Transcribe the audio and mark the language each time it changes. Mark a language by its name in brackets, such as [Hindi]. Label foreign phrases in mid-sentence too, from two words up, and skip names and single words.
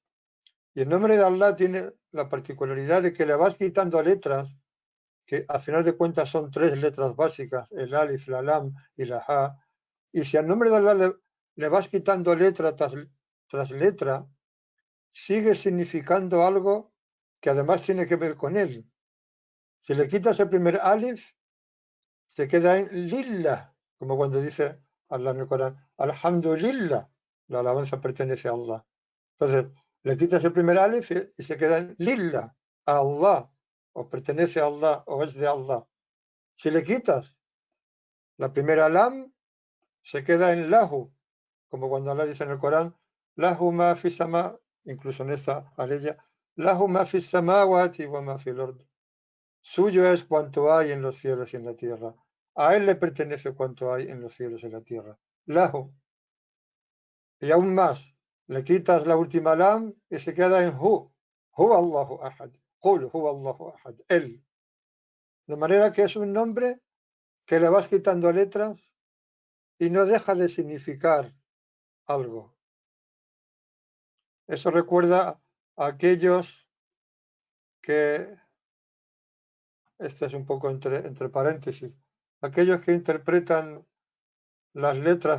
[Spanish] Y el nombre de Allah tiene la particularidad de que le vas quitando letras, que a final de cuentas son tres letras básicas, el alif, la lam y la ha, y si al nombre de Allah le vas quitando letra tras letra, sigue significando algo que además tiene que ver con él. Si le quitas el primer alif, se queda en lillah, como cuando dice Allah en el Corán, alhamdulillah, la alabanza pertenece a Allah. Entonces, le quitas el primer alif y se queda en lillah, a Allah. o pertenece a Allah, o es de Allah. Si le quitas la primera lam, se queda en lahu, como cuando Allah dice en el Corán, [Arabic] له ما في السماء, [Spanish] incluso en esta aleya, [Arabic] له ما في السماوات وما في الأرض. [Spanish] Suyo es cuanto hay en los cielos y en la tierra. A él le pertenece cuanto hay en los cielos y en la tierra. Lahu. Y aún más, le quitas la última lam y se queda en hu. [Arabic] هو الله أحد قل هو الله أحد. [Spanish] Él. De manera que es un nombre que le vas quitando letras y no deja de significar algo. Eso recuerda a aquellos que, esto es un poco entre paréntesis, aquellos que interpretan las letras